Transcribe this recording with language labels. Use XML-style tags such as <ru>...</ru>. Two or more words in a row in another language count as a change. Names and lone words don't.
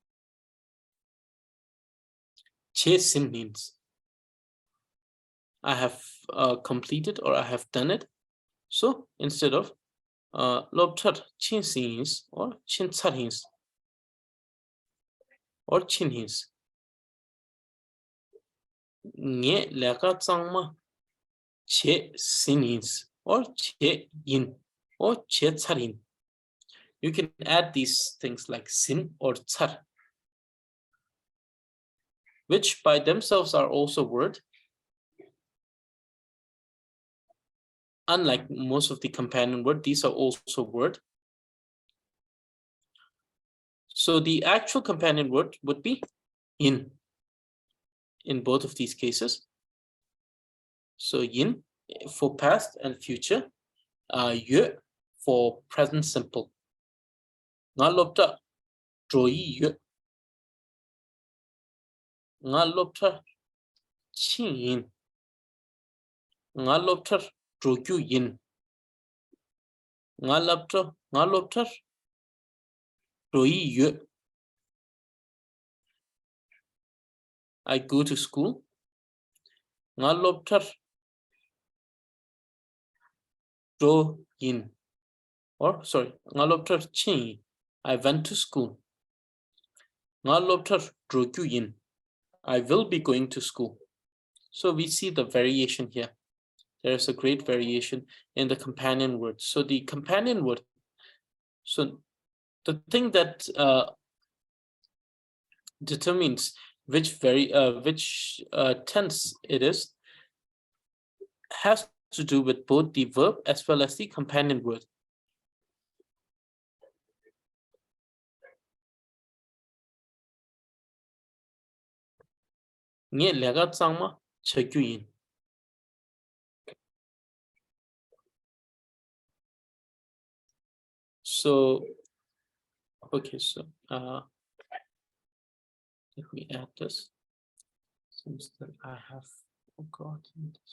<dz>Che sin</dz> <en>means I have completed or I have done it. So instead of</en> <dz>lobtar chin sins</dz> <en>or</en> <dz>chin tsarhins</dz> <en>or</en> <dz>chin hins. Nge laka tsangma che sinins or che yin or che tsarin.</dz> <en>You can add these things like sin or tsar, which by themselves are also word. Unlike most of the companion word, these are also word. So the actual companion word would be yin in both of these cases. So yin for past and future, yue for present simple.</en> <dz>Nga lopta droyi yue. Nga lopta chin yin. Nga lopta drogyu yin. Nga lopta droyi yue.</dz> <en>I go to school.</en> <dz>Nga lopta dro yin.</dz> <en>Or sorry,</en> <dz>nga lopta chin.</dz> <en>I went to school.</en> <dz>Nga lopta drogyu yin.</dz> <en>I will be going to school. So we see the variation here. There is a great variation in the companion word. So the companion word, so the thing that determines which tense it is has to do with both the verb as well as the companion word.</en> <dz>Nge lega tsangma chegyu yin.</dz> <en>So okay, so let me add this. Seems that I have forgotten this.</en>